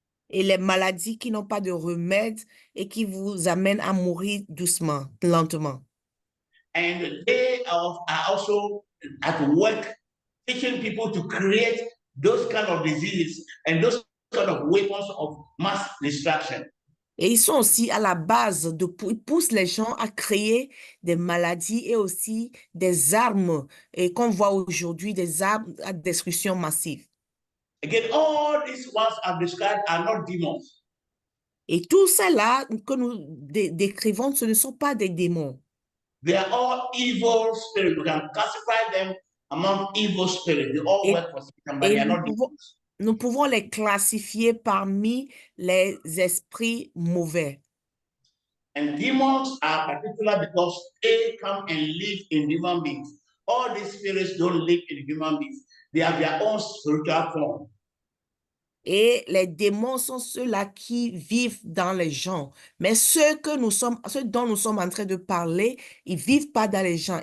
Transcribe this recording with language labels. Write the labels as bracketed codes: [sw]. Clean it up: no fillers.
[fr] et les maladies qui n'ont pas de remède et qui vous amènent à mourir doucement, lentement. [en] And they are also at work teaching people to create those kind of diseases and those kind of weapons of mass destruction. [fr] Et ils sont aussi à la base ils poussent les gens à créer des maladies et aussi des armes et qu'on voit aujourd'hui des armes à destruction massive. [en] Again, all these ones I've described are not demons. [fr] Et tout cela que nous décrivons, ce ne sont pas des démons. [en] They are all evil spirits. We can classify them among evil spirits. They all work for Satan, but they are not demons. [fr] Nous pouvons les classifier parmi les esprits mauvais. [en] And demons are particular because they come and live in human beings. All these spirits don't live in human beings. They have their own spiritual form. [fr] Et les démons sont ceux-là qui vivent dans les gens. Mais ceux dont nous sommes en train de parler, ils ne vivent pas dans les gens.